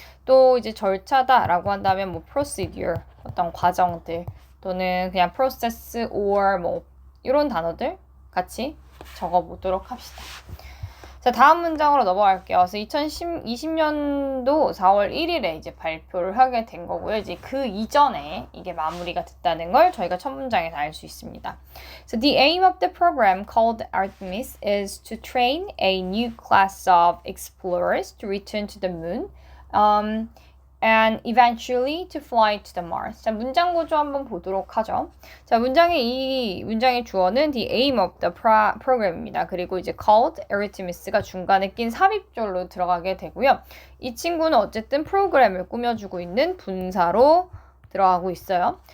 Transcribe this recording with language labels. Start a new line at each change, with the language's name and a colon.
Korean: 또 이제 절차다라고 한다면 뭐 procedure, 어떤 과정들 또는 그냥 process or 뭐 이런 단어들 같이 적어보도록 합시다. 자, 다음 문장으로 넘어갈게요. 그래서 2020년도 4월 1일에 이제 발표를 하게 된 거고요. 이제 그 이전에 이게 마무리가 됐다는 걸 저희가 첫 문장에서 알 수 있습니다.
English: So the aim of the program called Artemis is to train a new class of explorers to return to the moon. And eventually to fly to the Mars.
Korean: 자, 문장 구조 한번 보도록 하죠. 자, 이 문장의 주어는
English: the aim of the program
Korean: 입니다. 그리고 이제
English: called Artemis
Korean: 가 중간에 낀 삽입절로 들어가게 되고요. 이 친구는 어쨌든 프로그램을 꾸며주고 있는 분사로 들어가고 있어요.